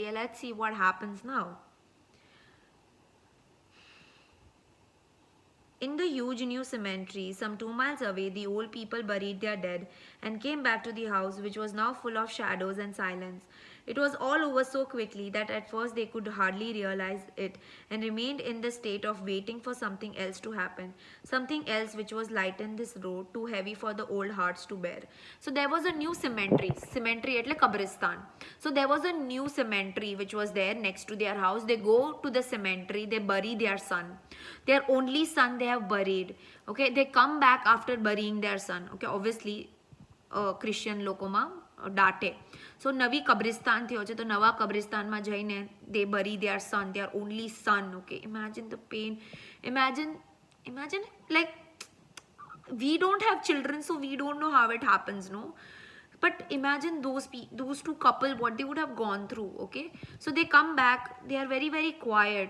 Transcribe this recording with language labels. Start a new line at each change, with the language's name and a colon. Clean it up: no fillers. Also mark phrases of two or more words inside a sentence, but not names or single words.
English: Let's see what happens now. In the huge new cemetery, some 2 miles away, the old people buried their dead and came back to the house, which was now full of shadows and silence. It was all over so quickly that at first they could hardly realize it, and remained in the state of waiting for something else to happen. Something else which was lighten this road, too heavy for the old hearts to bear. So there was a new cemetery.
Gujarati: Cemetery એટલે કબ્રસ્તાન.
English: So there was a new cemetery which was there next to their house. They go to the cemetery, they bury their son. Their only son they have buried. Okay, they come back after burying their son. Okay, obviously Christian
Gujarati: લોકોમાં દાટે. So નવી કબ્રિસ્તાન થયો છે, તો નવા કબ્રિસ્તાનમાં જઈને
English: they bury their son, their only son. Okay, imagine the pain. Imagine like, we don't have children, so we don't know how it happens, no? But imagine those two couple, what they would have gone through. Okay, so they come back, they are very very quiet.